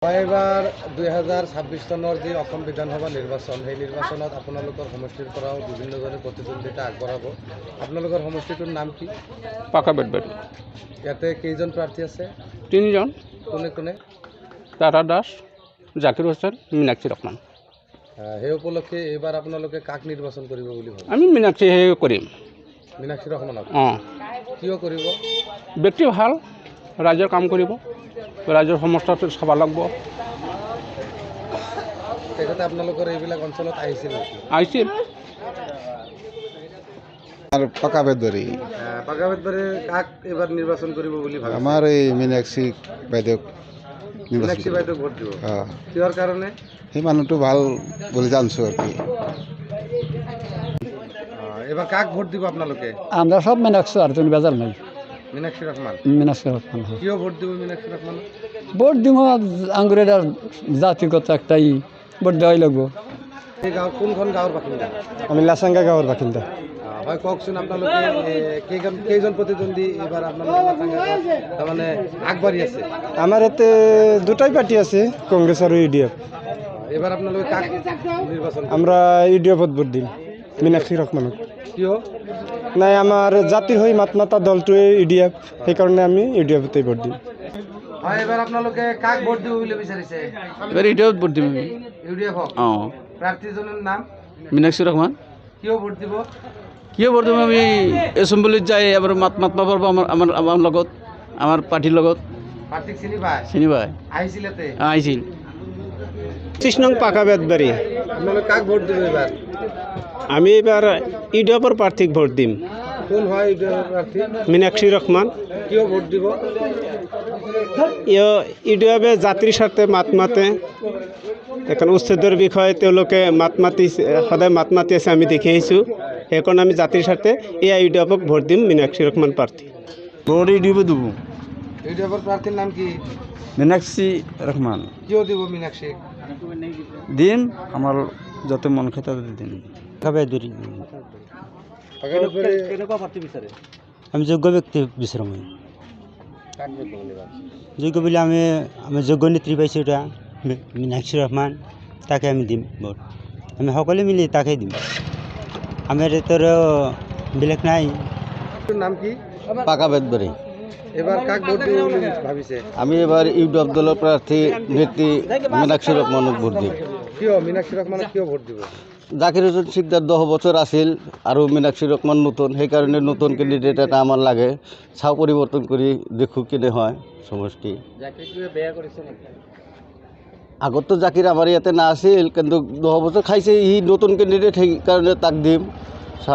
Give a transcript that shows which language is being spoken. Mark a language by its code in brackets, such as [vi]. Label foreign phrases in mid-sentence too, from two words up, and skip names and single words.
[as] এবাৰ 2026 চনৰ যি অসম বিধানসভা নিৰ্বাচন সেই নিৰ্বাচনত আপোনালোকৰ সমষ্টিৰ পৰাও বিভিন্নজনে প্ৰতিদ্বন্দ্বিতা আগবঢ়াব। আপোনালোকৰ সমষ্টিটোৰ নাম কি? পাকা বেতবাৰী। ইয়াতে কেইজন প্ৰাৰ্থী আছে? 3 জন। কোনে কোনে? তারা দাস, জাকির হোসেন, মীনাক্ষী রহমান। সেই উপলক্ষে এইবাৰ আপোনালোকে কাক নিৰ্বাচন কৰিব বুলি ভাবে? আমি মীনাক্ষী কৰিম। মীনাক্ষী ৰহমানক? কিয় কৰিব? ব্যক্তি ভাল, ৰাইজৰ কাম কৰিব, ৰাইজৰ সমস্যাটো চাব লাগিব। তেখেতে আপোনালোকৰ এইবিলাক অঞ্চলত আহিছিল নেকি? আহিছিল। আর পাকা বেতবাৰী। পাকা বেতবাৰী কাক এইবাৰ নিৰ্বাচন কৰিব বুলি ভাবে? আমাৰ এই মীনাক্ষী বাইদেউক মীনাক্ষী বাইদেউক ভোট দিব। কিহৰ কাৰণে? সেই মানুহটো ভাল বুলি জানছোঁ আর কি। এবার কাক ভোট দিব আপনাদেরকে? [bn] আমরা সব মীনাক্ষী আর তুমি বেজার নাই। মীনাক্ষী রহমান? মীনাক্ষী রহমান। [as] কিয় ভোট দিব মীনাক্ষী রহমান? [bn] ভোট দিব আঙ্গুরের জাতিগত একটাই ভোট দেওয়াই লাগবো। [as] এই গাঁও কোনখন গাঁৱৰ বাসিন্দা? আমি লাচাঙ্গা গাঁৱৰ বাসিন্দা। হয়, কওকচোন আপোনালোকে কেইজন প্ৰতিদ্বন্দ্বী এইবাৰ আপোনালোকে লাচাঙ্গা গাঁৱত তাৰমানে আগবাঢ়ি আছে? [bn] আমার এতে দুটাই পার্টি আছে, কংগ্রেস আর ইউডিএফ। [as] এবার আপনালোকে কাক নির্বাচন? [bn] আমরা ইউডিএফত ভোট দিম, মীনাক্ষী রহমানক। [as] কিয়? নাই, আমার জাতির হয়ে মাতমাতা দলটোৱে ইউডিএফ, সেইকাৰণে আমি ইউডিএফতে ভোট দিম। হয়, এবার আপোনালোকে কাক ভোট দিব বুলি বিচাৰিছে? এবার ইউডিএফত ভোট দিম আমি। ইউডিএফ? প্ৰাৰ্থীজনৰ নাম? মীনাক্ষী রহমান। কিয় ভোট দিব? [bn] কিয় ভোট দিম? আমি এসেম্বলিত যাই এবার মাতব পারবো আমার লগত, আমার পার্টির লগত। [as] প্ৰাৰ্থীক চিনি পায়? চিনি পাই? আহিছিল ইয়াতে? আহিছিল। 25 নং পাকা বেতবাৰী। আপোনালোকে কাক ভোট দিব এবার? আমি এবার ইউডিএফৰ প্ৰাৰ্থীক ভোট দিম, কোন হয় ইউডিএফ প্ৰাৰ্থী? মীনাক্ষী ৰহমান। কিয় ভোট দিব? ইউডিএফে জাতিৰ স্বাৰ্থে মাত মাতে, এখন উচ্ছেদৰ বিষয়ে তেওঁলোকে সদায় মাত মাতি আছে, আমি দেখি আহিছোঁ। সেইকাৰণে আমি জাতিৰ স্বাৰ্থে এই ইউডিএফক ভোট দিম, মীনাক্ষী রহমান প্ৰাৰ্থী। [bn] ভোট ইউডিএফে দেবো। [as] ইউডিএফৰ প্ৰাৰ্থীৰ নাম কি? মীনাক্ষী রহমান। কিয় দিব মীনাক্ষীক? [bn] দিন আমার যত মন খায় তত দিন। [as] আমি যোগ্য ব্যক্তি বিচাৰোঁ। মই কাক ভোট দিব এবার? যোগ্য বুলি আমি যোগ্য নেত্ৰী পাইছোঁ, এটা মীনাক্ষী রহমান, তাকে আমি দিম ভোট। আমি সকলোৱে মিলি তাকেই দিম। আমাৰ এটাৰ বেলেগ নাই। নাম কি? পাকা বেতবাৰী। এবার কাক ভোট দিব বুলি ভাবিছে? আমি এবার ইউডিএফ দলের প্রার্থী নেত্রী মীনাক্ষী রহমানক ভোট দিম। কিয় মীনাক্ষী রহমানক কিয় ভোট দিব? জাকির হোসেন শিকদার 10 বছর আছিল আৰু মীনাক্ষী রহমান নতুন, সেইকাৰণে নতুন ক্যান্ডিডেট এটা আমার লাগে। চাও পরিবর্তন করি দেখো কেনে হয় সমষ্টি। আগত তো জাকির আমার ইয়াতে না আছিল, কিন্তু 10 বছর খাইছে, ই নতুন ক্যান্ডিডেট, সেই কারণে তাক দিম।